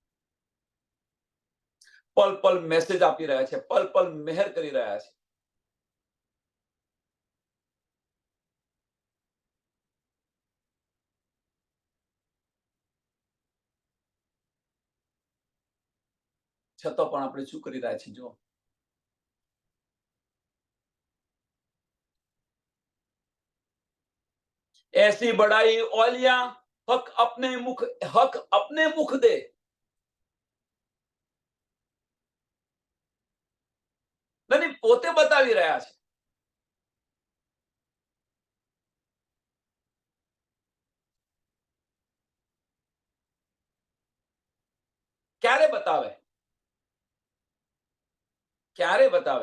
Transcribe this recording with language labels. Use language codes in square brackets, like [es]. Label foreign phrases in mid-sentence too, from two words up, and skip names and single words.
[gu] પલ પલ મેસેજ આપી રહ્યા છે, પલ પલ મહેર કરી રહ્યા છે. છતાં પણ આપણે શું કરી રહ્યા છીએ જો. [hi] ऐसी बड़ाई औलिया हक अपने मुख दे. [gu] ધની પોતે બતાવી રહ્યા છે. ક્યારે બતાવે, ક્યારે બતાવે?